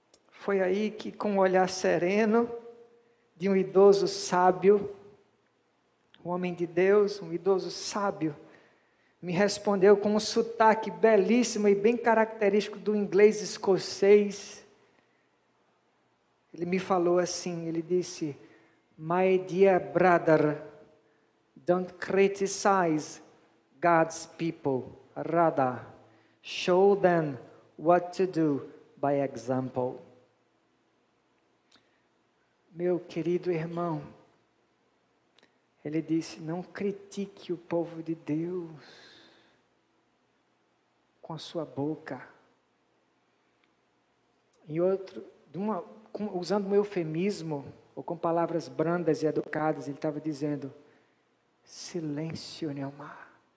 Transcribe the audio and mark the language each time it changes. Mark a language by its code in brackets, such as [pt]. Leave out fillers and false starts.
[pt] Foi aí que, com um olhar sereno, de um idoso sábio, um homem de Deus, um idoso sábio, me respondeu com um sotaque belíssimo e bem característico do inglês escocês. Ele me falou assim, ele disse, [en] My dear brother, don't criticize God's people, rather, show them what to do by example. [pt] Meu querido irmão, ele disse, não critique o povo de Deus com a sua boca. E outro, usando um eufemismo, ou com palavras brandas e educadas, ele estava dizendo: silêncio, Neomar.